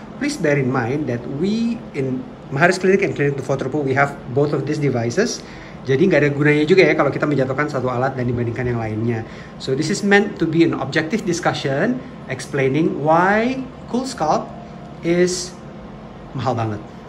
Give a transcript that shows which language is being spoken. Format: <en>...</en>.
<en>Please bear in mind that we in Maharis Clinic and Clinic Novotropo we have both of these devices.</en> <id>Jadi nggak ada gunanya juga ya kalau kita menjatuhkan satu alat dan dibandingkan yang lainnya.</id> <en>So this is meant to be an objective discussion explaining why cool sculpt is</en> <id>mahal banget.</id>